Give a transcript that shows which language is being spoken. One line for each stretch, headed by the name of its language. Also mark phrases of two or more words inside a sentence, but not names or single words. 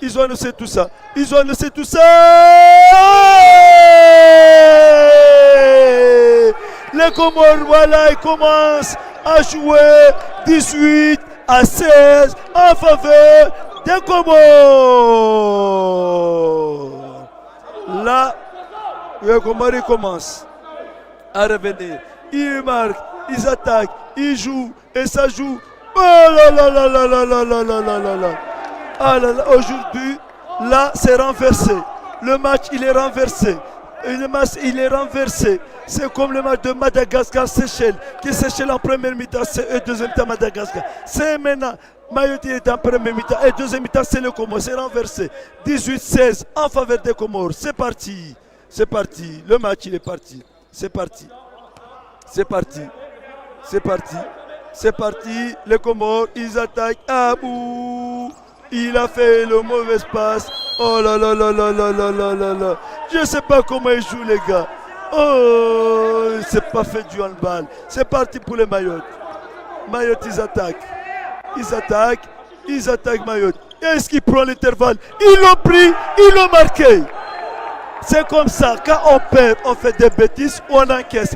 French: Les Comores, voilà, ils commencent à jouer 18-16 en faveur des Comores. Là, les Comores commencent à revenir. Ils marquent, ils attaquent, ils jouent et ça joue. Oh là là là là là là là là là là là. Ah là là, aujourd'hui, là, c'est renversé. Le match, il est renversé. Le match, il est renversé. C'est comme le match de Madagascar-Seychelles. Que Seychelles en première mi-temps, c'est deuxième mi-temps Madagascar. C'est maintenant. Mayotte est en première mi-temps et deuxième mi-temps, c'est le Comore. C'est renversé. 18-16 en faveur des Comores. C'est parti. C'est parti. Le match, il est parti. C'est parti. C'est parti. C'est parti. C'est parti. Les Comores, ils attaquent. Abou. Il a fait le mauvais passe. Oh là là là là là là là là là. Je ne sais pas comment ils jouent les gars. Oh, c'est pas fait du handball. C'est parti pour les Mayotte. Mayotte, ils attaquent. Ils attaquent Mayotte. Est-ce qu'il prend l'intervalle? Ils l'ont pris, ils l'ont marqué. C'est comme ça, quand on perd, on fait des bêtises, on encaisse.